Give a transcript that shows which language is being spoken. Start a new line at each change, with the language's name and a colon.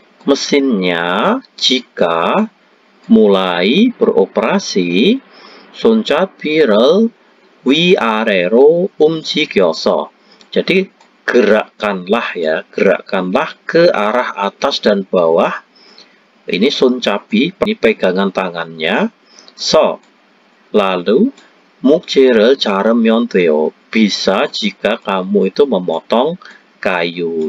Indonesian: Mesinnya jika mulai beroperasi,
Korean: 손잡이를 위아래로 움직여서.
Indonesian: Jadi gerakkanlah ke arah atas dan bawah. Ini 손잡이, ini pegangan tangannya. Lalu
Korean: 목재를 자르면 돼요.
Indonesian: Bisa jika kamu itu memotong kayu.